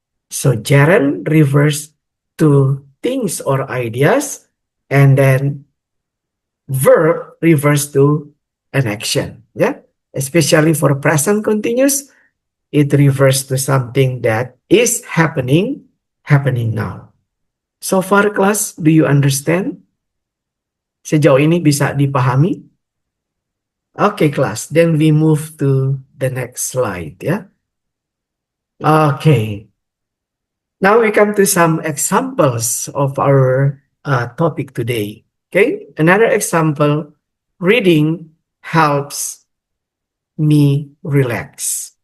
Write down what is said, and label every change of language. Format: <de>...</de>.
<en>So, gerund refers to things or ideas, and then verb refers to an action. Yeah? Especially for present continuous, it refers to something that is happening now. So far, class, do you understand?</en> <id>Sejauh ini bisa dipahami?</id> <en>Okay, class. Then we move to the next slide, yeah? Okay. Now we come to some examples of our topic today. Okay, another example, reading helps me relax.</en>